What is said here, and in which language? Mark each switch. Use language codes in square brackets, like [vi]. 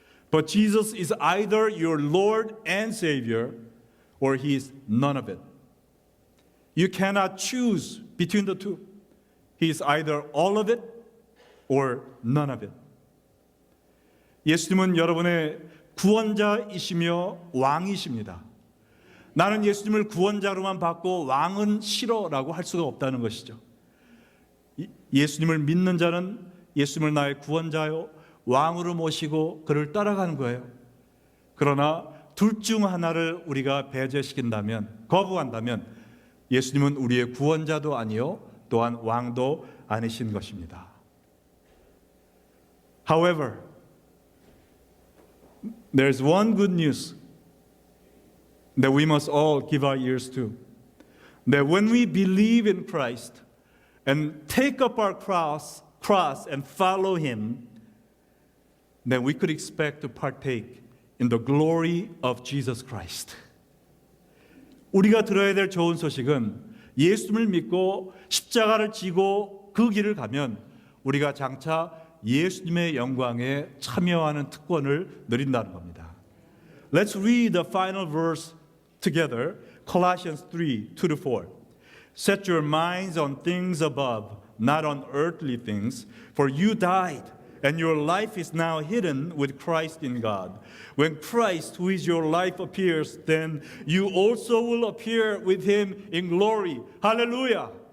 [en] But Jesus is either your Lord and Savior, or he is none of it. You cannot choose between the two. He is either all of it or none of it. [ko] 예수님은 여러분의 구원자이시며 왕이십니다. 나는 예수님을 구원자로만 받고 왕은 싫어라고 할 수가 없다는 것이죠. 예수님을 믿는 자는 예수님을 나의 구원자요 왕으로 모시고 그를 따라가는 거예요. 그러나 둘 중 하나를 우리가 배제시킨다면, 거부한다면 예수님은 우리의 구원자도 아니요 또한 왕도 아니신 것입니다. [en] However, there's one good news that we must all give our ears to. That when we believe in Christ and take up our cross and follow Him, then we could expect to partake in the glory of Jesus Christ. [ko] 우리가 들어야 될 좋은 소식은 예수님을 믿고 십자가를 지고 그 길을 가면 우리가 장차 예수님의 영광에 참여하는 특권을 누린다는 겁니다. [en] Let's read the final verse together. Colossians 3:2-4. Set your minds on things above, not on earthly things, for you died, and your life is now hidden with Christ in God. When Christ, who is your life, appears, then you also will appear with Him in glory. Hallelujah!